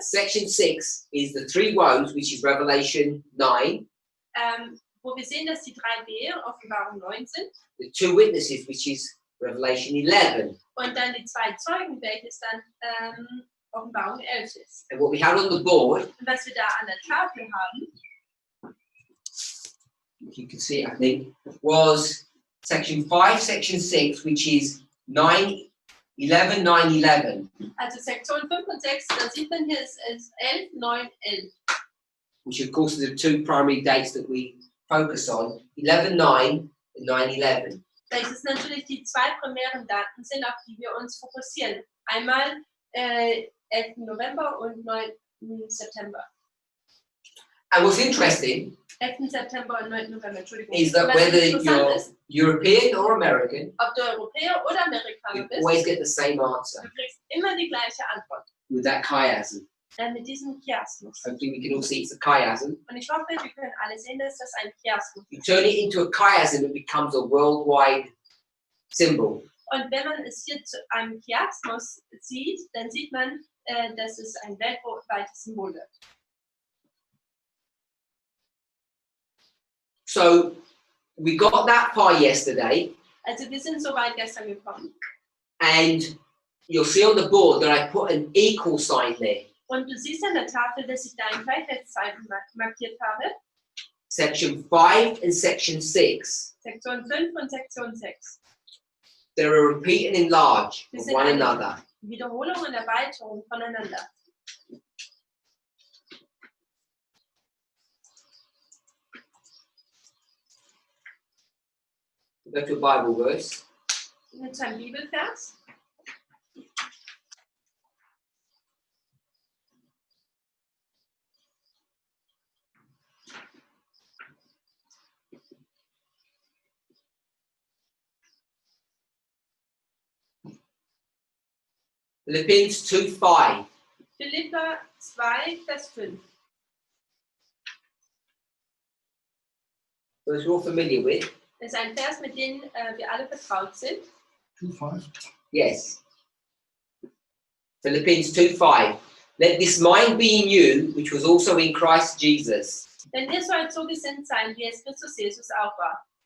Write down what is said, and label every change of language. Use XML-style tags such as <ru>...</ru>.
<en>section 6 is the 3 woes, which is Revelation 9,</en> <de>wo wir sehen, dass die 3 Wehe Offenbarung 9 sind</de> <en>the 2 witnesses, which is Revelation 11.</en> <de>und dann die 2 Zeugen, welches dann Offenbarung 11 ist.</de> <en>And what we had on the board,</en> <de>Und was wir da an der Tafel haben,</de> <en>if you can see it, I think, was section 5, section 6, which is 9, 11, 9, 11,</en> <de>also Sektion 5 und 6, da sieht man hier ist 11, 9, 11.</de> <en>which of course are the 2 primary dates that we focus on, 11, 9 and 9, 11.</en> <de>Welches natürlich die 2 primären Daten sind, auf die wir uns fokussieren. Einmal 11. November und 9. September.</de> <en>And what's interesting</en> <de>11. September und 9. November, Entschuldigung.</de> <en>is that</en> <de>Was</de> <en>whether</en> <de>interessant</de> <en>you're</en> <de>ist,</de> <en>European or American,</en> <de>ob du Europäer oder</de> <en>you</en> <de>Amerikaner bist,</de> <en>always get the same answer</en> <de>du kriegst immer die gleiche Antwort.</de> <en>with that chiasm.</en> <de>Mit diesem Chiasmus.</de> <en>Hopefully we can all see it's a chiasm.</en> <de>Und ich hoffe, wir können alle sehen, dass das ein Chiasmus</de> <en>You</en> <de>ist.</de> <en>turn it into a chiasm, it becomes a worldwide symbol.</en> <de>Und wenn man es hier zu einem Chiasmus sieht, dann sieht man, dass es ein weltweites Symbol wird.</de> <en>So we got that far yesterday,</en> <de>Also wir sind so weit gestern gekommen.</de> <en>and you'll see on the board that I put an equal sign there.</en> <de>Und du siehst an der Tafel, dass ich da ein Gleichheitszeichen markiert habe.</de> <en>Section 5 and section 6.</en> <de>Sektion 5 und Sektion 6.</de> <en>They're a repeat and enlarge</en> <de>Wir</de> <en>of</en> <de>sind</de> <en>one</en> <de>eine</de> <en>another.</en> <de>Wiederholung und Erweiterung voneinander.</de> <en>Go to a Bible verse.</en> <de>Mit einem Bibelvers.</de> <en>Philippians 2:5.</en> <de>Philipper 2, Vers 5.</de> <en>Verse we're all familiar with.</en> <de>Das ist ein Vers, mit dem wir alle vertraut sind.</de> <en>2:5. Yes. Philippians 2:5. Let this mind be in you, which was also in Christ Jesus.</en> <de>Denn ihr sollt so gesinnt sein, wie es Christus Jesus auch war.</de>